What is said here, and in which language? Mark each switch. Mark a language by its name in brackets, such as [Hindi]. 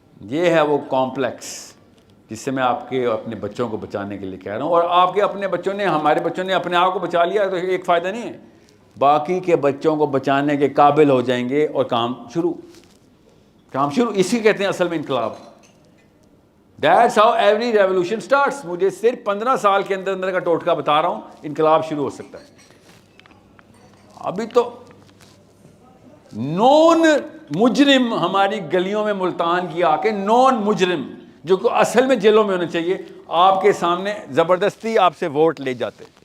[Urdu] یہ ہے وہ کمپلیکس جس سے میں آپ کے اپنے بچوں کو بچانے کے لیے کہہ رہا ہوں. اور آپ کے اپنے بچوں نے, ہمارے بچوں نے اپنے آپ کو بچا لیا تو ایک فائدہ نہیں ہے, باقی کے بچوں کو بچانے کے قابل ہو جائیں گے اور کام شروع. اسی کہتے ہیں اصل میں انقلاب. [English] That's how every revolution starts. [Urdu] مجھے صرف 15 سال کے اندر کا ٹوٹکا بتا رہا ہوں, انقلاب شروع ہو سکتا ہے. ابھی تو نون مجرم ہماری گلیوں میں ملتان کی آ کے, نون مجرم جو کہ اصل میں جیلوں میں ہونے چاہیے, آپ کے سامنے زبردستی آپ سے ووٹ لے جاتے.